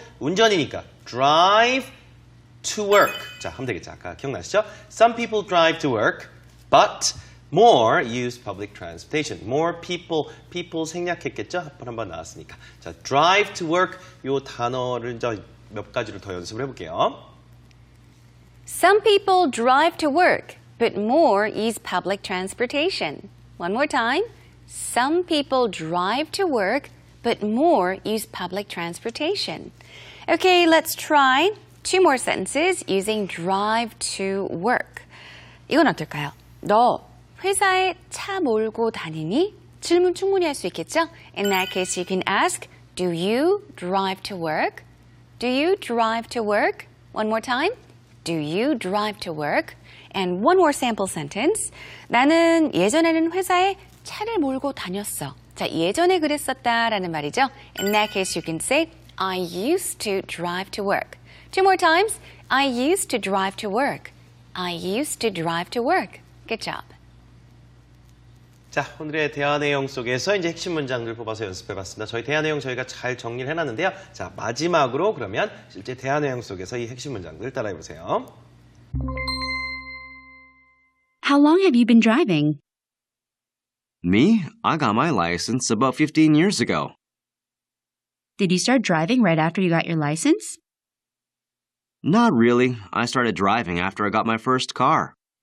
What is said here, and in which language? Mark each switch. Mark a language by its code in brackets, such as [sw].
[ko] 운전이니까 [en] drive to work. [ko] 자, 하면 되겠죠. 아까 기억나시죠? [en] Some people drive to work, but more use public transportation. More people [ko] 생략했겠죠? 한번 나왔으니까. 자, drive to work 요 단어를 몇 가지를 더 연습을 해볼게요. [en] Some people drive to work, but more use public transportation. One more time. Some people drive to work, but more use public transportation. Okay, let's try 2 more sentences using drive to work. [ko] 이건 어떨까요? 너 회사에 차 몰고 다니니? 질문 충분히 할 수 있겠죠? [en] In that case, you can ask, do you drive to work? Do you drive to work? One more time. Do you drive to work? And one more sample sentence. [ko] 나는 예전에는 회사에 차를 몰고 다녔어. 자, 예전에 그랬었다라는 말이죠. [en] In that case, you can say, I used to drive to work. 2 more times. I used to drive to work. I used to drive to work. Good job. [ko] 자, 오늘의 대화 내용 속에서 이제 핵심 문장들 뽑아서 연습해봤습니다. 저희 대화 내용 저희가 잘 정리를 해놨는데요. 자, 마지막으로 그러면 실제 대화 내용 속에서 이 핵심 문장들 따라해보세요. [en] How long have you been driving? Me? I got my license about 15 years ago. Did you start driving right after you got your license? Not really. I started driving after I got my first car.